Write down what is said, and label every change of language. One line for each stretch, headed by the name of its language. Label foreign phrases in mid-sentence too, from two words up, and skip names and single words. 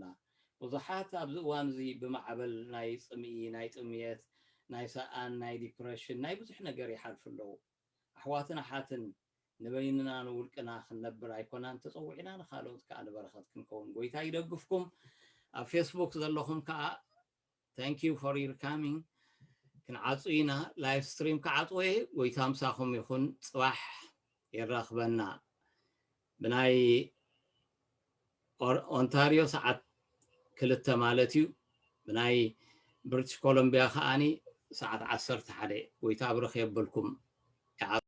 Tigrinya: ብዙሓት ኣብዚ እዋን እዚ ብማዕበል ናይ ፅምኢ ናይ ጥምየት ናይ ሰኣን ናይ ዲፕሬሽን ናይ ብዙሕ ነገር ይሓልፍ ኣለዉ ኣሕዋትን ኣሓትን ንበይንና ንውልቅና ክንነብር ኣይኮናን ተፀዊዕና ንኻልኦት ከዓ ንበረኸት ክንከውን ጎይታ ይደግፍኩም ኣብ ፌስቡክ ዘለኹም ከዓ
English: thank you for your coming
Tigrinya: ክንዓፁ ኢና
English: live stream
Tigrinya: ክዓፅወ ጎይታ ምሳኹም ይኹን ፅባሕ ይራኽበና ብናይ ኦንታሪዮ ሰዓት 2 ማለት እዩ ብናይ ብሪቲሽ ኮሎምቢያ ከዓኒ ሰዓት 11 ጎይታ ብረኽ የብልኩም